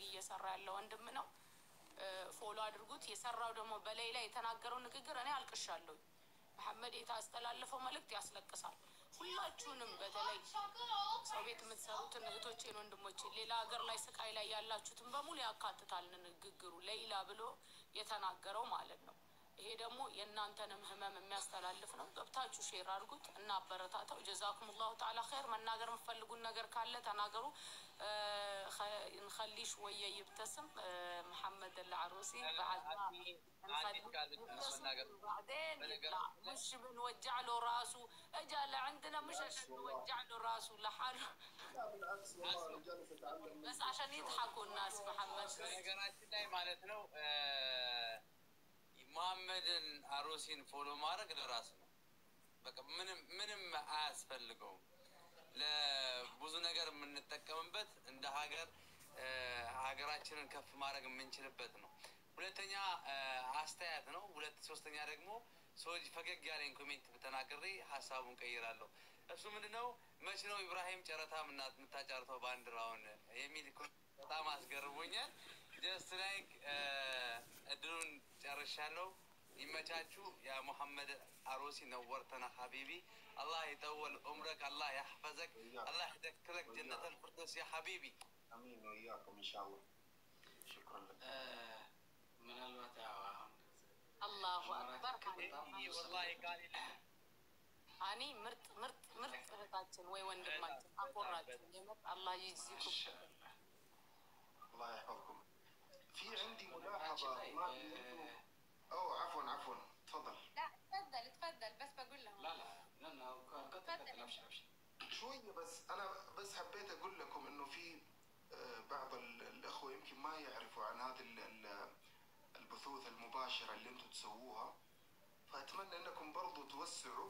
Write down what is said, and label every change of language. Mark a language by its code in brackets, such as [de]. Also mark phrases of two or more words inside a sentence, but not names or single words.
[am] እየሰራ ያለ ወንድም ነው። ፎሎ አድርጉት። የሰራው ደግሞ በላይ ላይ የተናገረው ንግግር እኔ አልቅሻለሁ። መሐመድ የታስተላለፈው መልእክት ያስለቅሳል። ሁላችሁንም በተለይ ሰው ቤት የምትሰሩትን እህቶቼን ወንድሞቼን፣ ሌላ ሀገር ላይ ስቃይ ላይ ያላችሁትን በሙሉ ያካትታል ንግግሩ። ሌላ ብሎ የተናገረው ማለት ነው። ይሄ ደግሞ የእናንተንም ህመም የሚያስተላልፍ ነው። ገብታችሁ ሼር አድርጉት እና አበረታታው። [ar] جزاكم الله تعالى خير። [am] መናገር የምትፈልጉን ነገር ካለ ተናገሩ። [ar] نخليش ويا يبتسم محمد العروسي بعدين لا مش بنوجع له راسه، اجى لعندنا مش عشان نوجع له راسه لحاله بس عشان يضحكوا الناس. محمد [am] ነገራችን ላይ ማለት ነው መሐመድን አሩሲን ፎሎ ማድረግ ለራስ ነው። በቃ ምንም አያስፈልገውም። ለብዙ ነገር የምንጠቀምበት እንደ ሀገራችንን ከፍ ማድረግ የምንችልበት ነው። ሁለተኛ አስተያየት ነው። ሶስተኛ ደግሞ ሰዎች ፈገግ ያለኝ ኮሜንት በተናገሬ ሐሳቡን ቀይራለሁ። እሱ ምንድነው መቼ ነው ኢብራሂም ጨረታ የምታጫርተው ባንዲራውን የሚል በጣም አስገርሞኛል። [en] just like [am] እድሉን ጨርሻለሁ። [ar] يمتاجو يا محمد عروسي نورتنا حبيبي. الله يطول عمرك، الله يحفظك، الله يذكرك جنة الفردوس يا حبيبي. امين وإياكم ان شاء الله. شكرا لك. من الوتاع الله أكبر. والله قال أني مرت [am] እህታችን ወይ ወንድማችን አኮራችሁ የምር አላህ ይጅዚኩም። [ar] الله يحفظكم. في عندي ملاحظة ما أو عفوا تفضل. لا تفضل بس بقول لهم. لا ابشر شوية بس أنا بس حبيت أقول لكم إنه في بعض الأخوة يمكن ما يعرفوا عن هذه البثوث المباشرة اللي أنتم تسووها، فأتمنى إنكم برضو توسعوا.